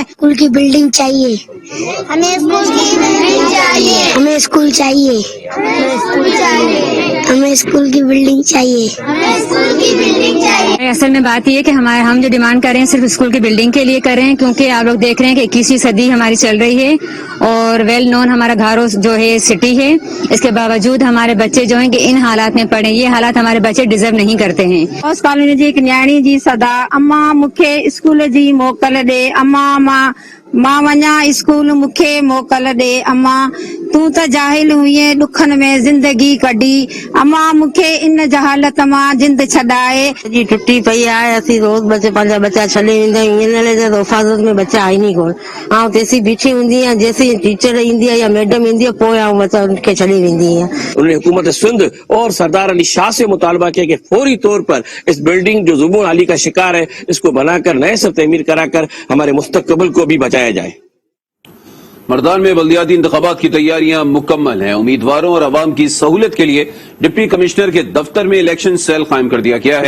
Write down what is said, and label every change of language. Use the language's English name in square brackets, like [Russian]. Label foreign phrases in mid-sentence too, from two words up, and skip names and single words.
[Urdu] اسکول کی بلڈنگ چاہیے، ہمیں اسکول کی بلڈنگ چاہیے، ہمیں اسکول چاہیے، ہمیں اسکول چاہیے، ہمیں اسکول کی بلڈنگ چاہیے، ہمیں اسکول کی بلڈنگ چاہیے. اصل میں بات یہ ہے کہ ہم جو ڈیمانڈ کر رہے ہیں صرف اسکول کی بلڈنگ کے لیے کر رہے ہیں، کیونکہ آپ لوگ دیکھ رہے ہیں کہ 21ویں صدی ہماری چل رہی ہے اور [English] well known [Urdu] ہمارا گھارو جو ہے سٹی ہے. اس کے باوجود ہمارے بچے جو ہیں کہ ان حالات میں پڑے، یہ حالات ہمارے بچے ڈیزرو نہیں کرتے ہیں. [Sindhi] उस कॉलोनी जी कन्याणी जी सदा अम्मा मुखे स्कूल जी मोकल दे, अम्मा मां वञा स्कूल मुखे मोकल दे, अम्मा तू तो जाहिल हुई है दुखन में जिंदगी कढी अमा मुखे इन जहालत मां जिंद छॾाए जी टुटी पई आहे असीं रोज़ पंहिंजा बच्चा छॾे वेंदा आहियूं इन लाइ हिफ़ाज़त में बच्चा आहे नी कोन ऐं तेसीं बीठी हूंदी आहियां जेसीं टीचर ईंदी आहे या मैडम ईंदी आहे पोइ आउं बच्चा उनखे छॾे वेंदी आहियां। [Urdu] انہوں نے حکومت سندھ اور سردار علی شاہ سے مطالبہ کیا کہ فوری طور پر اس بلڈنگ جو زبوں حالی کا شکار ہے اس کو بنا کر نئے سے تعمیر کرا کر ہمارے مستقبل کو بھی بچایا جائے. مردان میں بلدیاتی انتخابات کی تیاریاں مکمل ہیں. امیدواروں اور عوام کی سہولت کے لیے ڈپٹی کمشنر کے دفتر میں الیکشن سیل قائم کر دیا گیا ہے.